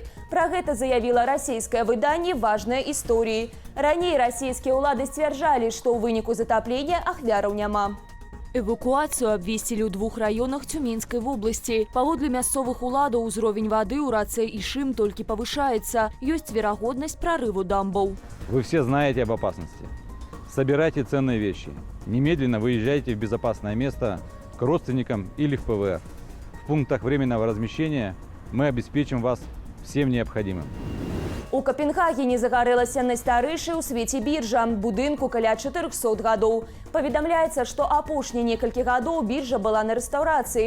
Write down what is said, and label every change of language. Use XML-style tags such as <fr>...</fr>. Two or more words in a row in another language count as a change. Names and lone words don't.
<be>Пра гэта заявіла расійскае выданне «Важныя історыі». Раней расійскія ўлады сцвярджалі, што ў выніку затаплення ахвяраў няма. Эвакуацыю абвесцілі ў 2 раёнах Цюменскай вобласці. Паводле мясцовых уладаў узровень вады ў рацэ Ишим толькі павышаецца. Ёсць верагоднасць прарыву дамбаў.</be> <ru>Вы все знаете об опасности. Собирайте ценные вещи. Немедленно выезжайте в безопасное место к родственникам или в ПВР. В пунктах временного размещения мы обеспечим вас всем необходимым.</ru> <be>У Капенгагене загарэлася найстарэйшая ў свеце біржа, будынку каля 400 гадоў. Паведамляецца, што апошнія некалькі гадоў біржа была на рэстаўрацыі.</be>